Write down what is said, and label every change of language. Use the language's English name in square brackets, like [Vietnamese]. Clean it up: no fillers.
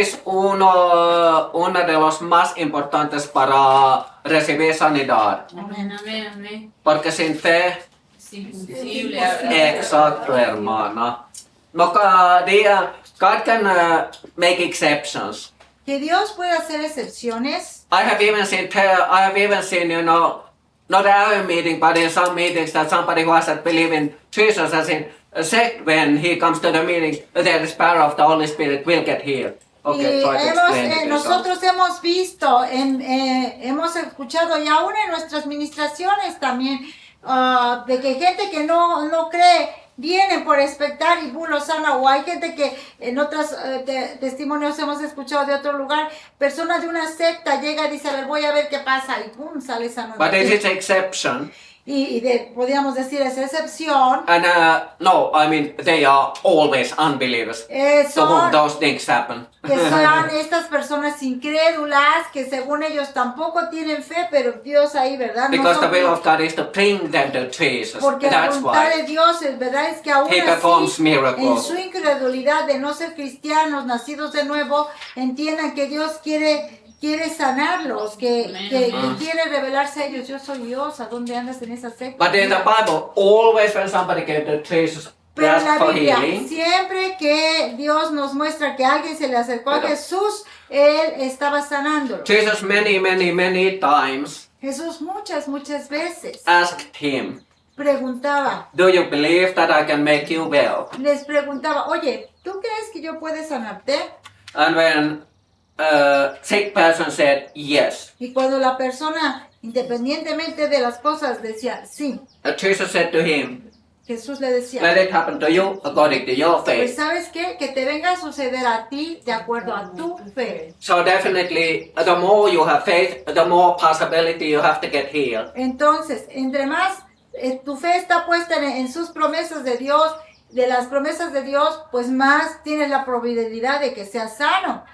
[Spanish] es uno de los más importantes para recibir sanidad. Amén, amén, amén. Porque sin fe, Es imposible. exacto, hermana. No cada día, [English] God can make exceptions. [Spanish] que Dios puede hacer excepciones. [English] I have even seen, you know, not our meeting, but in some meetings that somebody who doesn't believe in Jesus has been sick when he comes to the meeting, there is power of the Holy Spirit will get healed. Okay, [Spanish] Y [English] try to explain it. [Spanish] nosotros hemos visto, hemos escuchado y aún en nuestras ministraciones también, de que gente que no cree vienen por expectar y lo sana, o hay gente que en otros testimonios hemos escuchado de otro lugar, personas de una secta llega y dice, a ver, voy a ver qué pasa, y pum, sale sano. [English] But it is exception. [Spanish] Podríamos decir, es excepción. [English] And no, I mean, they are always unbelievers. To whom [Spanish] Son [English] those things happen. [Spanish] que son estas personas incrédulas que según ellos tampoco tienen fe, pero Dios ahí, ¿verdad? No [English] Because the [Spanish] son- [English] will of God is to bring them to Jesus. [Spanish] Porque la [English] That's [Spanish] voluntad [English] why. [Spanish] de Dios, ¿verdad? Es que aún [English] He performs [Spanish] así, [English] miracles. [Spanish] en su incredulidad de no ser cristianos, nacidos de nuevo, entiendan que Dios quiere sanarlos, que quiere revelarse a ellos. Yo soy Dios, ¿a dónde andas en esa secta? [English] But in the Bible, always when somebody came to Jesus, [Spanish] Pero [English] they [Spanish] en la [English] asked for [Spanish] Biblia, [English] healing. [Spanish] siempre que Dios nos muestra que alguien se le acercó a Jesús, Él estaba sanándolo. [English] Jesus many times [Spanish] Jesús muchas veces [English] asked him, [Spanish] preguntaba, [English] do you believe that I can make you well? [Spanish] les preguntaba, oye, ¿tú crees que yo puedo sanarte? [English] And when a sick person said yes, [Spanish] Y cuando la persona, independientemente de las cosas, decía sí, [English] Jesus said to him, [Spanish] Jesús le decía, [English] let it happen to you according to your [Spanish] pues [English] faith. [Spanish] ¿sabes qué? Que te venga a suceder a ti de acuerdo a tu fe. [English] So definitely, the more you have faith, the more possibility you have to get healed. [Spanish] Entonces, entre más tu fe está puesta en sus promesas de Dios, de las promesas de Dios, pues más tienes la probabilidad de que seas sano.